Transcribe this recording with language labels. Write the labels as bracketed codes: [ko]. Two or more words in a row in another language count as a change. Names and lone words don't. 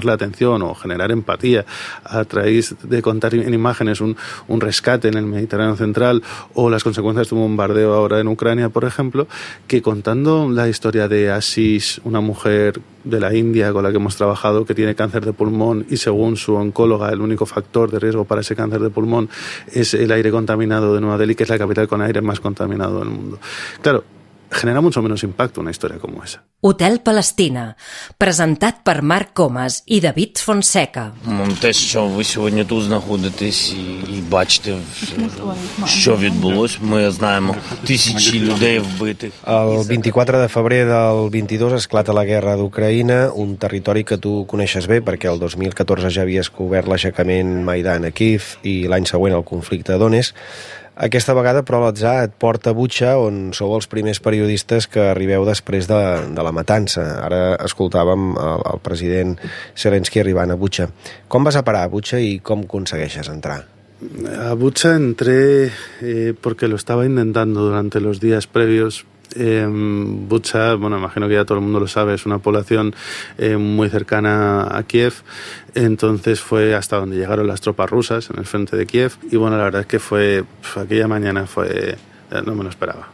[es] la atención o generar empatía a través de contar en imágenes un rescate en el Mediterráneo central o las consecuencias de un bombardeo ahora en Ucrania, por ejemplo, que contando la historia de Asís, una mujer de la India con la que hemos trabajado que tiene cáncer de pulmón y según su oncóloga el único factor de riesgo para ese cáncer de pulmón es el aire contaminado de Nueva Delhi, que es la capital con aire más contaminado del mundo. Claro, genera mucho menos impacto una historia como esa. [ca] Hotel Palestina, presentat per Marc Comas і David Fonseca. [uk] Те, що ви сьогодні тут знаходитесь і бачите, що відбулось, ми знаємо тисячі людей вбитих. [ca] El 24 de febrer del 22 esclata la guerra d'Ucraïna, un territori que tu coneixes bé perquè el 2014 ja havies cobert l'aixecament Maidan a Kíev i l'any següent el conflicte a Donetsk. Aquesta vegada, però, l'atzar et porta a Butxa, on sou els primers periodistes que arribeu després de la matança. Ara escoltàvem el president Zelensky arribant a Butxa. Com vas a parar a Butxa i com aconsegueixes entrar? [es] A Butxa entré porque lo estaba intentando durante los días previos. Butxa, bueno, imagino que ya todo el mundo lo sabe, es una población muy cercana a Kiev, entonces fue hasta donde llegaron las tropas rusas en el frente de Kiev y bueno, la verdad es que aquella mañana no me lo esperaba.